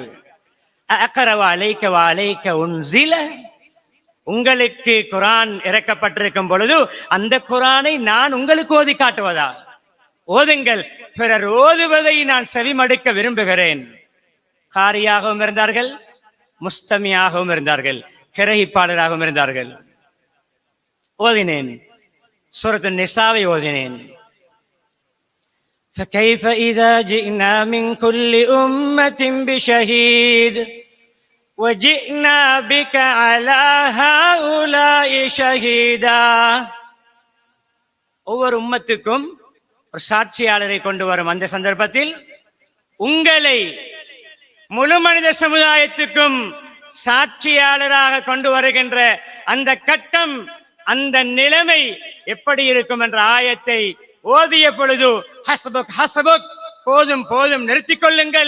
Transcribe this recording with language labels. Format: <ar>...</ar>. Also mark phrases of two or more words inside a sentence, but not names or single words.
<ar>أقرأ عليك وعليك أنزل,</ar> <ta>உங்களுக்கு குர்ஆன் இறக்கப்பட்டிருக்கும் பொழுது அந்த குர்ஆனை நான் உங்களுக்கு ஓதி காட்டுவதா? ஓதுங்கள், பிறர் ஓதுவதை நான் செவிமடுக்க விரும்புகிறேன். காரியாகவும் இருந்தார்கள், முஸ்தமியாகவும் இருந்தார்கள், கிரகிப்பாளராகவும் இருந்தார்கள். ஓதினேன், சூரத்து நிசாவை ஓதினேன்.</ta> <ar>فكيف إذا جئنا من كل أمة بشهيد وجئنا بك على هؤلاء شهيدا.</ar> <ta>ஒவ்வொரு உம்மத்துக்கும் ஒரு சாட்சியாளரை கொண்டு வரும் அந்த சந்தர்ப்பத்தில் உங்களை முழு மனித சமுதாயத்துக்கும் சாட்சியாளராக கொண்டு வருகின்ற அந்த கட்டம், அந்த நிலைமை எப்படி இருக்கும் என்ற ஆயத்தை ஓதிய பொழுது</ta> <ar>حسبك حسبك,</ar> <ta>போதும் போதும் நிறுத்திக் கொள்ளுங்கள்.</ta>